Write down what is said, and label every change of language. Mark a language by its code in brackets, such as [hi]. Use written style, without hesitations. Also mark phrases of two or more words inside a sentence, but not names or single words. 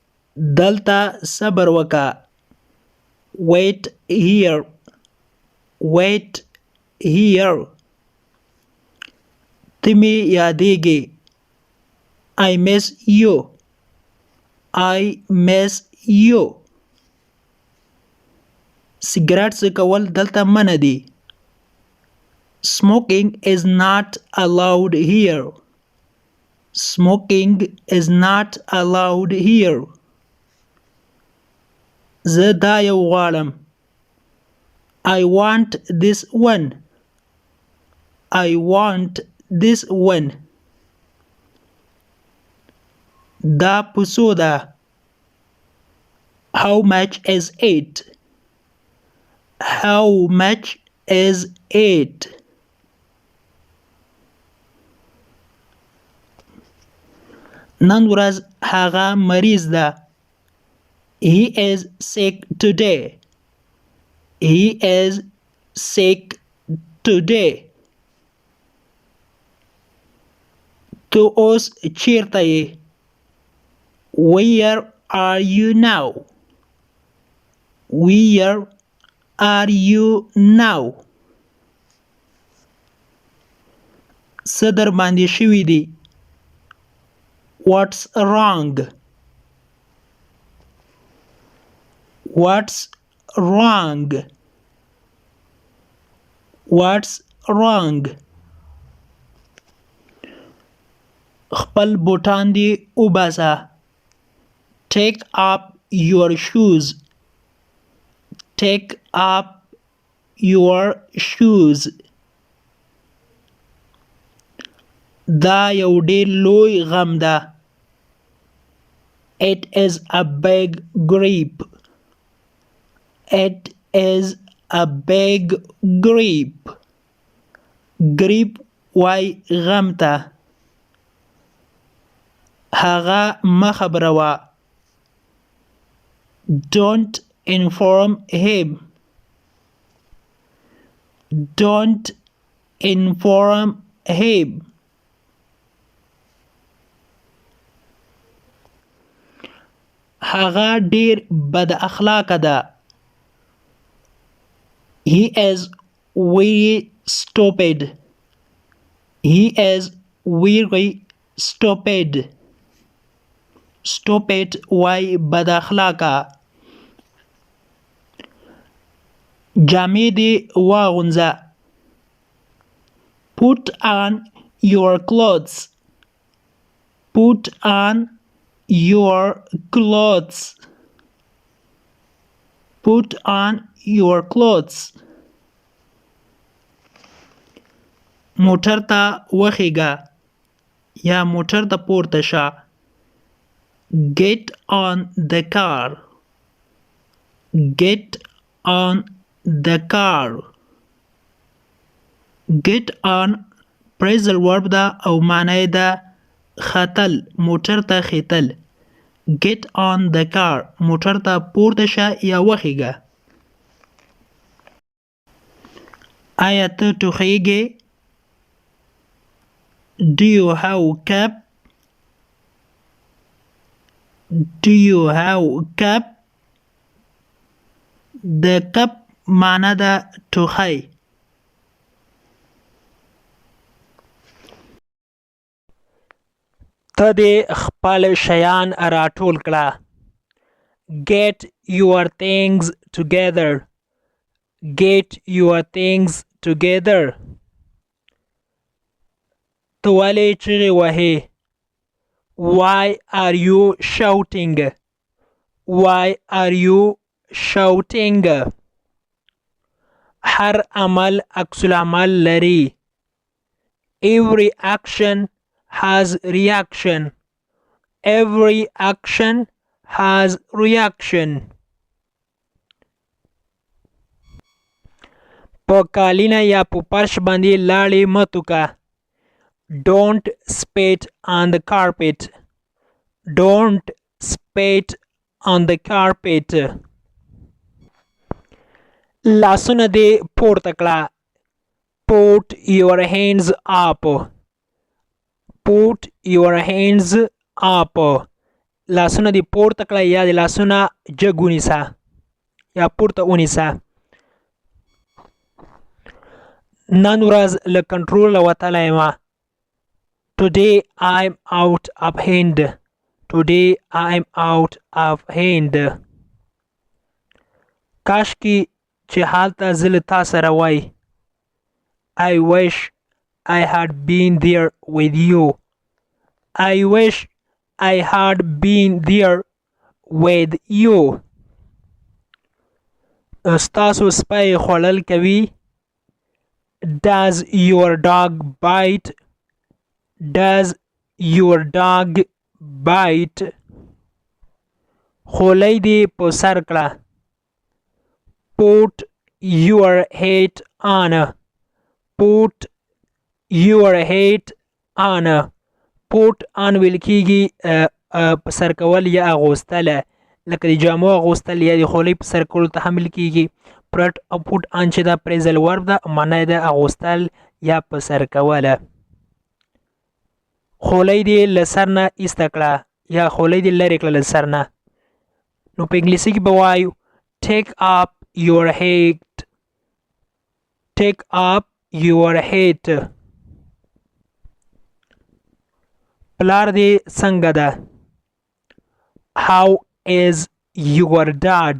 [ps] دلته صبر وکړه. [en] Wait here. Wait here. [ps] ته مې یادېږې. [en] I miss you. I miss you. [ps] سګرټ څکول دلته منع دي. [en] Smoking is not allowed here. Smoking is not allowed here. [ps] زه دا یو غواړم. [en] I want this one. I want this one. [ps] دا په څو ده. [en] How much is it? How much is it? [ps] نن ورځ هغه مریض ده. [en] He is sick today. He is sick today. [ps] تو اوس چیرته یې. [en] Where are you now? Where are you now? [ps] څه در باندې شوي دي. [en] What's wrong? What's wrong? What's wrong? [ps] خپل بوټان دې وباسه. [en] Take up your shoes. Take up your shoes. [ps] دا یو ډېر لوی غم ده. [en] It is a big grief. It is a big grief. [ps] Grief وای غم ته. هغه مه خبروه. [en] Don't inform him. Don't inform him. [ps] هغه ډیر بد اخلاقه ده. [en] He is very stupid. He is very stupid. [ps] Stupid وای بد اخلاقه. جامې دې واغونځه. [en] Put on your clothes. Put on your clothes. Put on your clothes. [ps] موټر ته وخیږه یا موټر ته پورته شه. [en] Get on the car. Get on the car. Get on phrasal verb [ps] ده او معنی ده ختل. موټر ته ختل. [en] Get on the car. [ps] موټر ته پورته شه یا وخیږه. آیا ته ټوخیږې؟ [en] Do you have cap? Do you have cap? [ps] د کپ معنی ده ټوخی. ته دې خپل شیان راټول کړه. [en] Get your things together. Get your things together. [ps] ته ولې چیغې وهې؟ [en] Why are you shouting? Why are you shouting? [ps] هر عمل عکس العمل لري. [en] Every action has reaction. Every action has reaction. [ps] په کالینه یا په فرش باندې لاړې مه توکه. [en] Don't spit on the carpet. Don't spit on the carpet. [ps] لاسونه دې پورته کړه. [en] Put your hands up. Put your hands up. [ps] لاسونه دې پورته کړه یا د لاسونه جګ ونیسه یا پورته ونیسه. نن ورځ له کنټروله وتلی یم. [en] Today I'm out of hand. Today I'm out of hand. [ps] کاشکي چې هلته زه له تا سره وای. [en] I wish I had been there with you. I wish I had been there with you. [ps] ستاسو سپی خوړل کوي. [en] Does your dog bite? Does your dog bite? [ps] خولۍ دې په سر کړه. [en] Put your hat on. Put your hat on. Put on [ps] ویل کېږي په سر کول یا اغوستل، لکه د جامو اغوستل یا د خولۍ په سر کولو ته هم ویل کېږي. پټ او [en] put on [ps] چې دا [en] phrasal verb [ps] ده، معنا یې ده اغوستل یا په سر کوله. خولۍ دې له سر نه ایسته کړه یا خولۍ دې لرې کړه له سر نه. نو په انګلیسي کې به وایو [en] take up your hat. Take up your hat. [ps] پلار دې څنګه ده؟ [en] How is your dad?